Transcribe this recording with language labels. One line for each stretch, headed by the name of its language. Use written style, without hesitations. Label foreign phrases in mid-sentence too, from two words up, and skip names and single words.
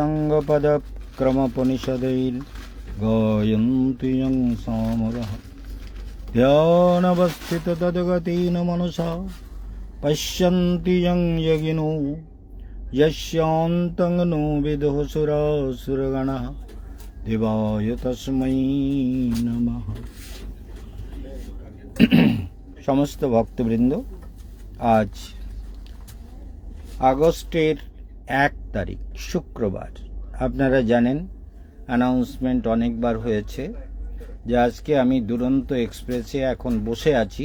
Sanskrit: साङ्गपदक्रमोपनिषदैर्गायन्ति यं सामरः ध्यानवस्थितो तद्गतेन मनसा पश्यन्ति यं यगिनो यस्यान्तं नो विदुः सुरासुरगणः देवाय तस्मै नमः।
Bangla: সমস্ত ভক্তবৃন্দ, আজ আগস্টের 1 তারিখ শুক্রবার। আপনারা জানেন, অ্যানাউন্সমেন্ট অনেকবার হয়েছে যে আজকে আমি দুরন্ত এক্সপ্রেসে এখন বসে আছি।